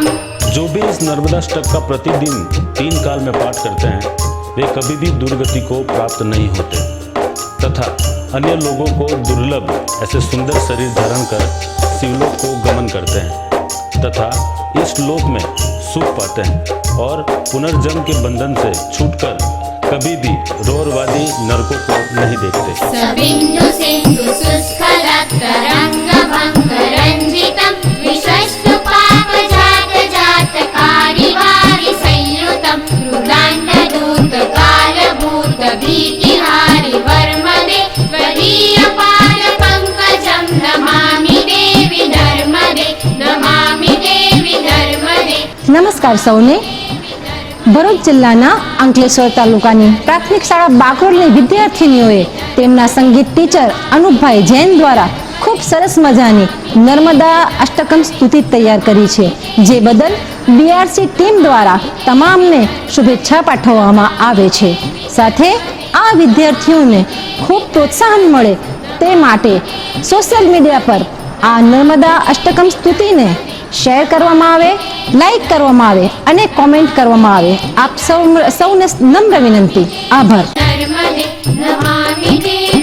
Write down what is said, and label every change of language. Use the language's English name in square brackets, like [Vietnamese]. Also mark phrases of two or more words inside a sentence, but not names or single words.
[Hindi] जो भी इस नर्मदाष्टक का प्रतिदिन 3 काल में पाठ करते हैं वे कभी भी दुर्गति को प्राप्त नहीं होते तथा अन्य लोगों को दुर्लभ ऐसे सुंदर शरीर धारण कर शिवलोक को गमन करते हैं तथा इस लोक में सुख पाते हैं और पुनर्जन्म के बंधन से छूटकर कभी भी रौरवादी नरकों को नहीं देखते। [Sanskrit] सबिन्दु सिन्धु सुस्खलत् तरंग भंग रंजितम् विशस्तु पाप जात जात कारिवारि संयुतम् रुदान्त दूत काल भूत भीतिहारि वर्मदे त्वदीय पाद पंकजं नमामि देवी नर्मदे, नमामि देवी नर्मदे। [Gujarati] નમસ્કાર સૌને. ભરૂચ જિલ્લાના અંકલેશ્વર તાલુકાની પ્રાથમિક શાળા બાકોરની વિદ્યાર્થીનીઓએ તેમના સંગીત ટીચર અનુપભાઈ જૈન દ્વારા ખૂબ સરસ મજાની નર્મદા અષ્ટકમ સ્તુતિ તૈયાર કરી છે, જે બદલ બીઆરસી ટીમ દ્વારા તમામને શુભેચ્છા પાઠવવામાં આવે છે. સાથે આ વિદ્યાર્થીઓને ખૂબ પ્રોત્સાહન મળે તે માટે સોશિયલ મીડિયા પર આ નર્મદા અષ્ટકમ સ્તુતિને શેર કરવામાં આવે, લાઈક કરવામાં આવે અને કોમેન્ટ કરવામાં આવે. આપ સૌને નમ્ર વિનંતી. આભાર. [Sanskrit] नर्मदे नमामि